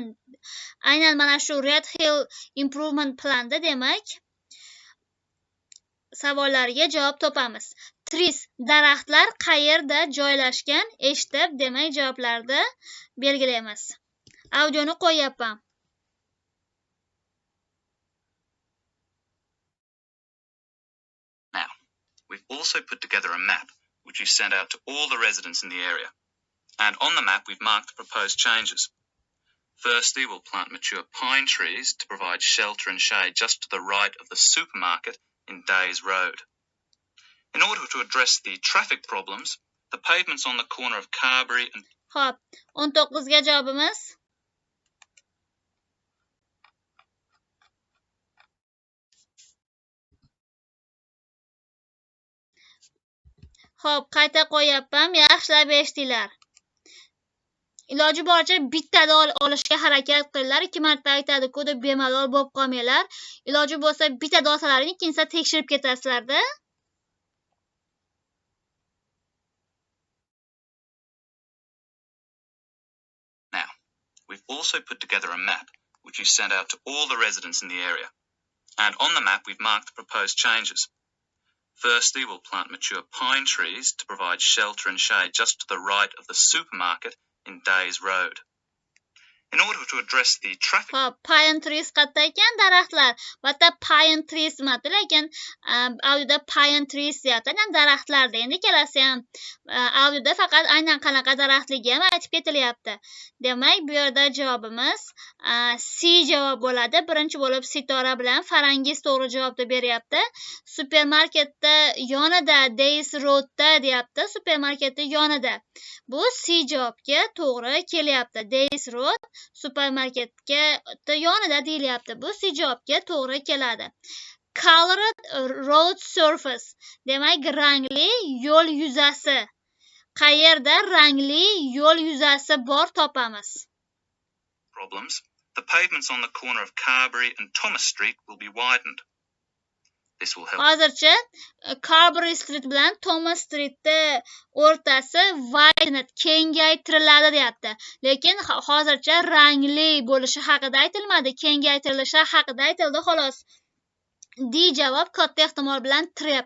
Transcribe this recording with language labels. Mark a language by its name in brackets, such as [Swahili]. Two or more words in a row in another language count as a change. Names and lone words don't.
[Uzbek] Aynan mana shu Red Hill Improvement Plan'da demak savollariga javob topamiz. Trees, daraxtlar qayerda joylashgan? Eshitib, demak javoblarni belgilaymiz. Audioni qo'yapman. [English] Now, we've also put together a map which we've sent out to all the residents in the area. And on the map, we've marked the proposed changes. Firstly, we'll plant mature pine trees to provide shelter and shade just to the right of the supermarket in Days Road. In order to address the traffic problems, the pavements on the corner of Carberry and... [Uzbek] Xo'p, 19 ga javobimiz. Xo'p, qayta qo'yapman, yaxshilab eshitinglar. Iloji boricha bittada olishga harakat qilinglar. 2 marta aytadi-ku deb bemalol bo'lib qolmanglar. Iloji bo'lsa bittada olsalaring, keyin tekshirib ketasizlar-da. [English] Now, we've also put together a map which we've sent out to all the residents in the area. And on the map, we've marked the proposed changes. Firstly, we'll plant mature pine trees to provide shelter and shade just to the right of the supermarket in Days Road. In order to address the traffic... [Uzbek] Xo'p, [English] pine trees [Uzbek] qayerda ekan daraxtlar? Bitta [English] pine trees [Uzbek] emasdi, lekin audioda [English] pine trees [Uzbek] deyapti. Aynan daraxtlarda. Endi kelasi ham audioda faqat aynan qanaqa daraxtligi ham aytib ketilyapti. Demak, bu yerda javobimiz C javob bo'ladi. Birinchi bo'lib Sitora bilan Farangiz to'g'ri javobni beryapti. Supermarketda yonida, Days Road'da deyapti. Supermarketda yonida. Bu C javobga to'g'ri kelyapti. Days Road supermarketga yonida deyilyapti. Bu C javobga to'g'ri keladi. [English] Colored road surface. [Uzbek] Demak, rangli yo'l yuzasi. Qayerda rangli yo'l yuzasi bor topamiz. [English] Problems. The pavements on the corner of Carberry and Thomas Street will be widened. This will help. [Uzbek] Hozircha Carberry Street bilan Thomas Street'da o'rtasi widened, kengaytiriladi deyapti. Lekin hozircha rangli bo'lishi haqida aytilmadi, kengaytirilishi haqida aytildi xolos. D javob katta ehtimol bilan trap.